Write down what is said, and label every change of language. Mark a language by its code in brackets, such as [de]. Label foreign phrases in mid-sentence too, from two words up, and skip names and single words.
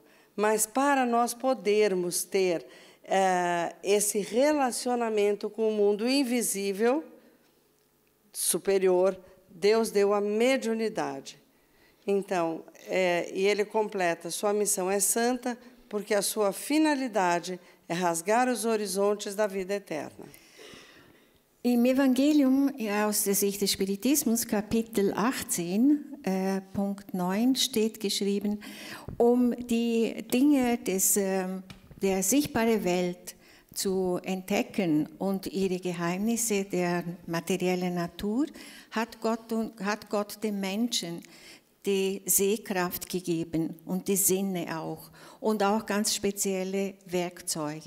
[pt] Mas, para nós podermos ter esse relacionamento com o mundo invisível, superior, Deus deu a mediunidade. Então, e ele completa, sua missão é santa, porque a sua finalidade é rasgar os horizontes da vida eterna. [de] Im Evangelium aus der Sicht des Spiritismus, Kapitel 18, Punkt 9, steht geschrieben, die Dinge der sichtbaren Welt zu entdecken und ihre Geheimnisse der materiellen Natur, hat Gott dem Menschen die Sehkraft gegeben und die Sinne auch und auch ganz spezielle Werkzeuge.